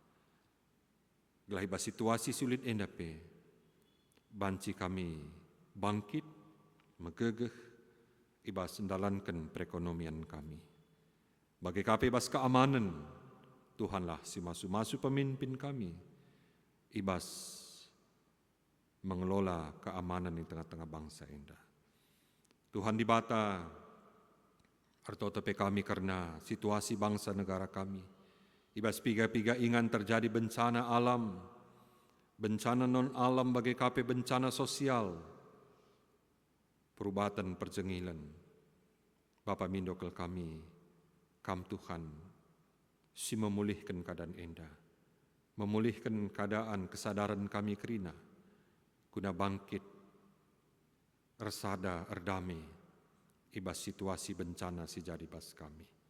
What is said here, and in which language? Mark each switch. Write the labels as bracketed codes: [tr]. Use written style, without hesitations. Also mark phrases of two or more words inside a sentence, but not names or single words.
[btx] Gelah ibas [id] situasi sulit [btx] endape, banci kami bangkit, megegeh, ibas mendalankan perekonomian kami. Bagi kami ibas keamanan, Tuhanlah si masu-masu pemimpin kami, ibas [id] mengelola keamanan di tengah-tengah bangsa [btx] enda. Tuhan di bata, artotepe kami karena [id] situasi bangsa negara kami, [btx] ibas piga-piga ingan [id] terjadi bencana alam, bencana non-alam [btx] bagi kami [id] bencana sosial, [btx] perubatan perjengilan. Bapa mindokel kami, kam Tuhan, si [id] memulihkan keadaan [btx] enda, [id] memulihkan keadaan kesadaran kami [btx] kerina, guna bangkit, ersada, erdame, ibas situasi bencana si jadi bas kami.